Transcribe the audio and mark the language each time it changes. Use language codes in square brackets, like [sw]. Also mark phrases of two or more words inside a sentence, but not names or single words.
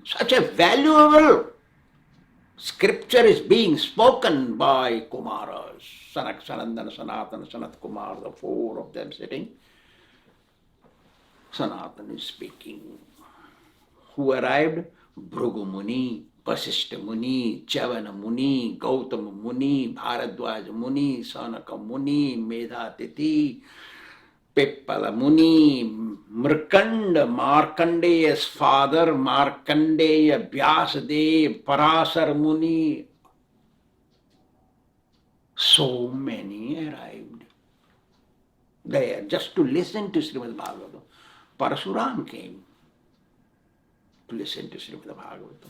[en] Such a valuable scripture is being spoken by Kumaras. Sanak, Sanandana, Sanatana, Sanat Kumar, the 4 of them sitting. Sanatana is speaking. Who arrived? Bhrigu Muni, Vasishtha Muni, Chavana Muni, Gautama Muni, Bharadwaja Muni, Sanaka Muni, Medhatiti, Pippala Muni, Mrkanda, Markandeya's father, Markandeya, Vyasadev, Parasar Muni. So many arrived there just to listen to Śrīmad Bhāgavatam. Parasuram came to listen to Śrīmad Bhāgavatam.